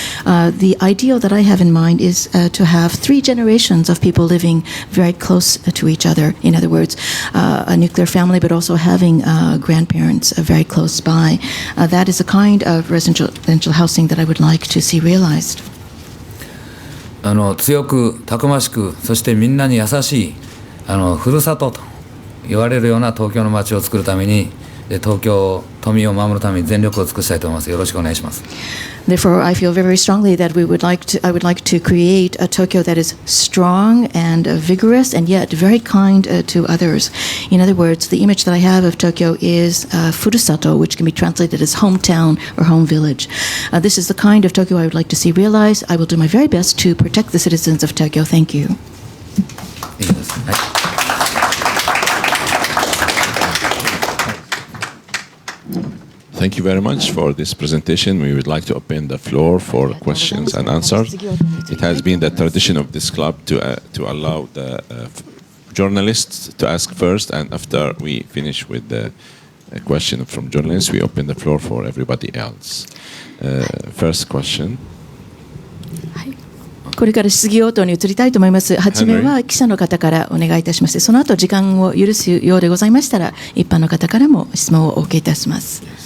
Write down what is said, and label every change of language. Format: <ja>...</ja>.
<en>The ideal that I have in mind is to have 3 generations of people living very close to each other. In other words, a nuclear family, but also having grandparents very close by. That is a kind of residential housing that I would like to see realized.</en> <ja>強くたくましく、そしてみんなに優しいふるさとと言われるような東京の街を作るために、東京都民を守るために全力を尽くしたいと思います。よろしくお願いします。</ja> <en>Therefore, I feel very strongly that I would like to create a Tokyo that is strong and vigorous and yet very kind to others. In other words, the image that I have of Tokyo is furusato, which can be translated as hometown or home village. This is the kind of Tokyo I would like to see realized. I will do my very best to protect the citizens of Tokyo. Thank you.</en> <ja>いいです。はい。</ja> <en>Thank you very much for this presentation. We would like to open the floor for questions and answers. It has been the tradition of this club to allow the journalists to ask first, and after we finish with the question from journalists, we open the floor for everybody else. First question.</en> <ja>これから質疑応答に移りたいと思います。はじめは記者の方からお願いいたしまして、その後時間を許すようでございましたら、一般の方からも質問をお受けいたします。</ja>